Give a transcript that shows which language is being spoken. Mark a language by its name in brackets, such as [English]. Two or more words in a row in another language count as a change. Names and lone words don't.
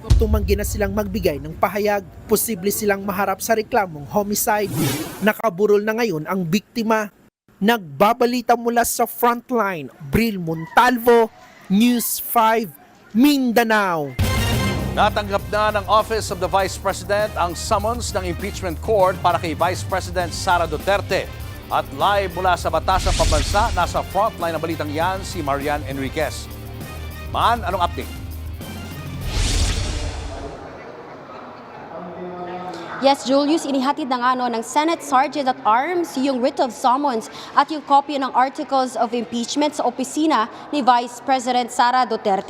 [Filipino] Tumanggi na silang magbigay ng pahayag. Posible silang maharap sa reklamong homicide. Nakaburol na ngayon ang biktima. Nagbabalita mula sa frontline, Bril Montalvo, News 5, Mindanao. Natanggap na ng Office of the Vice President ang summons ng [English] impeachment court [Filipino] para kay Vice President Sara Duterte. At live mula sa Batasang Pambansa, nasa frontline ng balitang yan si Marian Enriquez. Man, anong update? Yes, Julius, inihatid na nga ng Senate Sergeant at Arms yung [English] writ of summons [Filipino] at yung kopya ng [English] articles of impeachment [Filipino] sa opisina ni Vice President Sara Duterte.